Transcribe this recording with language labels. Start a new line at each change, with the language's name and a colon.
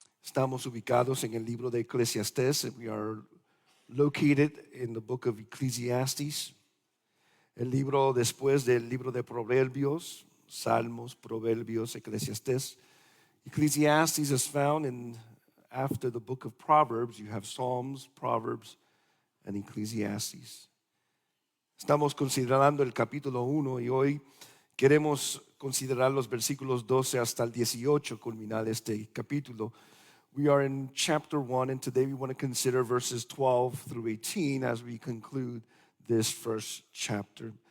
Spanish: Estamos ubicados en el libro de Eclesiastés.
English: We are located in the book of Ecclesiastes.
Spanish: El libro después del libro de Proverbios, Salmos, Proverbios, Eclesiastés.
English: Ecclesiastes is found after the book of Proverbs. You have Psalms, Proverbs, and Ecclesiastes.
Spanish: Estamos considerando el capítulo 1 y hoy queremos considerar los versículos 12 hasta el 18, culminar este capítulo.
English: We are in chapter 1, and today we want to consider verses 12 through 18 as we conclude this first chapter.